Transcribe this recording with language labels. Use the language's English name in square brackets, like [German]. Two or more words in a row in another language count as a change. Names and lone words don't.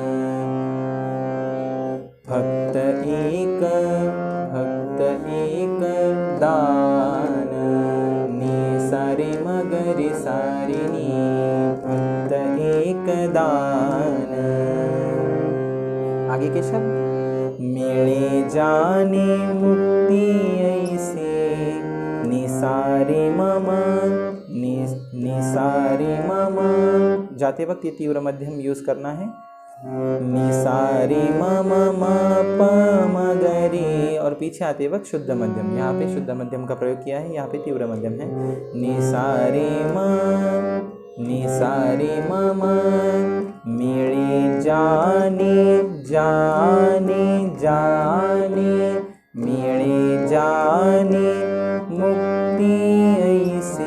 [Hindi] भक्त एक दान नि सा रे म ग रे सा रे नी, भक्त एक दान। आगे के शब्द, मिले जाने मुक्ति ऐसे नि सा रे म म, नि सा रे म म। जाते वक्त ये तीव्र मध्यम यूज़ करना है, नि सा रे म म म प म ग रे, और पीछे आते वक्त शुद्ध मध्यम। यहाँ पे शुद्ध मध्यम का प्रयोग किया है, यहाँ पे तीव्र मध्यम है। नि सा रे म, नि सा रे म म, मिले जाने जाने जाने, मिले जाने मुक्ति